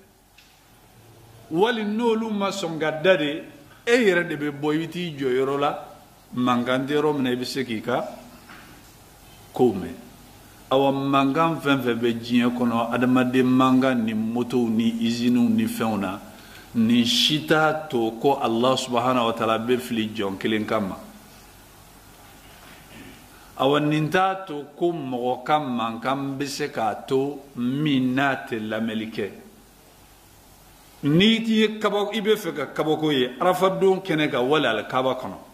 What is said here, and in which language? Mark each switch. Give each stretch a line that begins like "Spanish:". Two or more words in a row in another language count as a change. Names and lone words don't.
Bambara: wali n'olu ma sɔn ka da de e yɛrɛ de bɛ bɔ i bɛ t'i jɔ yɔrɔ la mankan tɛ yɔrɔ min na i bɛ se k'i ka kow mɛn awa mankan fɛn fɛn bɛ diɲɛ kɔnɔ adamaden mankan ni motow ni iziniw ni fɛnw na nin si t'a to ko
Arabic: الله سبحانه وتعالى
Bambara: bɛ fili jɔn kelen kama awa nin t'a to ko mɔgɔ ka mankan bɛ se k'a to min n'a tɛ lamɛnli kɛ n'i t'i ye kabako i bɛ fɛ ka kabako ye arafadon kɛnɛ kan wali alikaba kɔnɔ